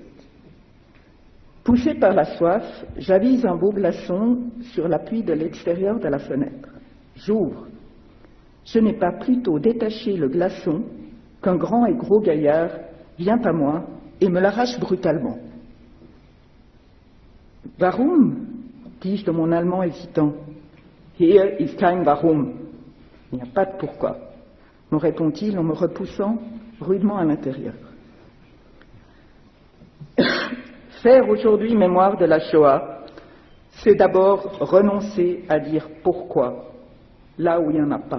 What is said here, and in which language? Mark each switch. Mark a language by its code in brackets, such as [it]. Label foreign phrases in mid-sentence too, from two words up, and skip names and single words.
[fr] Poussé par la soif, j'avise un beau glaçon sur l'appui de l'extérieur de la fenêtre. J'ouvre. Je n'ai pas plutôt détaché le glaçon qu'un grand et gros gaillard vient à moi et me l'arrache brutalement. [de] Warum? [fr] Dis-je de mon allemand hésitant. [de] Hier ist kein Warum. [fr] Il n'y a pas de pourquoi, me répond-il en me repoussant rudement à l'intérieur. Faire aujourd'hui mémoire de la Shoah, c'est d'abord renoncer à dire pourquoi, là où il n'y en a pas.